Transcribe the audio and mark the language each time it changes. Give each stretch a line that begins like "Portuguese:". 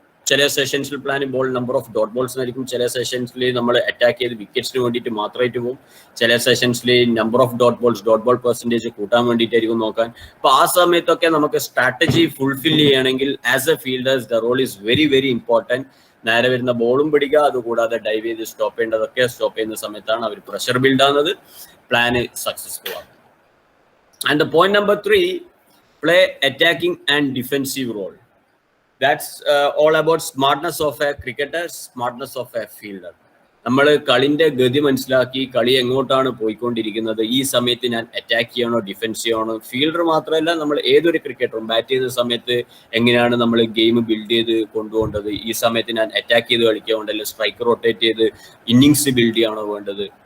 Malayalam: ചില സെഷൻസിൽ plan ball number of dot balls ആയിരിക്കും, ചില സെഷൻസിൽ നമ്മൾ അറ്റാക്ക് ചെയ്ത് വിക്കറ്റ്സിന് വേണ്ടിയിട്ട് മാത്രമായിട്ട് പോകും, ചില സെഷൻസിൽ number of dot ball percentage കൂട്ടാൻ വേണ്ടിയിട്ടായിരിക്കും നോക്കാൻ. അപ്പോൾ ആ സമയത്തൊക്കെ നമുക്ക് സ്ട്രാറ്റജി ഫുൾഫിൽ ചെയ്യണമെങ്കിൽ
English: As a fielders the role is very very important.
Malayalam: നേരെ വരുന്ന ബോളും പിടിക്കുക, അതുകൂടാതെ ഡൈവ് ചെയ്ത് സ്റ്റോപ്പ് ചെയ്യേണ്ടതൊക്കെ സ്റ്റോപ്പ് ചെയ്യുന്ന സമയത്താണ് അവർ പ്രഷർ ബിൽഡ് ആകുന്നത്, പ്ലാന് സക്സസ്ഫുൾ ആകും.
English: And the point number 3, play attacking and defensive role. That's all about smartness of a cricketer, smartness of a fielder.
Malayalam: നമ്മൾ കളിന്റെ ഗതി മനസ്സിലാക്കി കളി എങ്ങോട്ടാണ് പോയിക്കൊണ്ടിരിക്കുന്നത്, ഈ സമയത്ത് ഞാൻ അറ്റാക്ക് ചെയ്യണോ ഡിഫെൻസ് ചെയ്യണോ. ഫീൽഡർ മാത്രമല്ല, നമ്മൾ ഏതൊരു ക്രിക്കറ്ററും ബാറ്റ് ചെയ്യുന്ന സമയത്ത് എങ്ങനെയാണ് നമ്മൾ ഗെയിം ബിൽഡ് ചെയ്ത് കൊണ്ടുപോകേണ്ടത്, ഈ സമയത്ത് ഞാൻ അറ്റാക്ക് ചെയ്ത് കളിക്കാറുണ്ട്, അല്ലെങ്കിൽ സ്ട്രൈക്ക് റൊട്ടേറ്റ് ചെയ്ത് ഇന്നിങ്സ് ബിൽഡ് ചെയ്യണോ വേണ്ടത്.